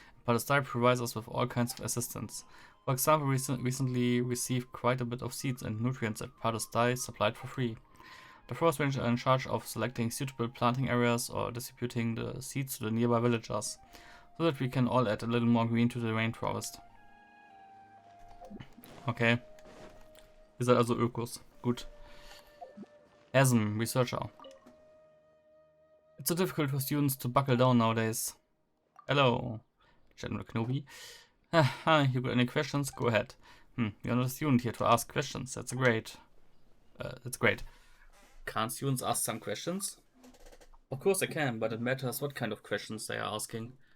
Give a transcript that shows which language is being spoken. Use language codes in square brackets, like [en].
[en] Palestine provides us with all kinds of assistance. For example, we recently received quite a bit of seeds and nutrients that Palestine supplied for free. The forest rangers are in charge of selecting suitable planting areas or distributing the seeds to the nearby villagers, so that we can all add a little more green to the rainforest. [de] Okay. Ihr seid also Ökos. Gut. [en] Asm, researcher. It's so difficult for students to buckle down nowadays. Hello, General Knobi. Hi, you got any questions? Go ahead. You're not a student here to ask questions. That's great. That's great. Can't students ask some questions? Of course they can, but it matters what kind of questions they are asking.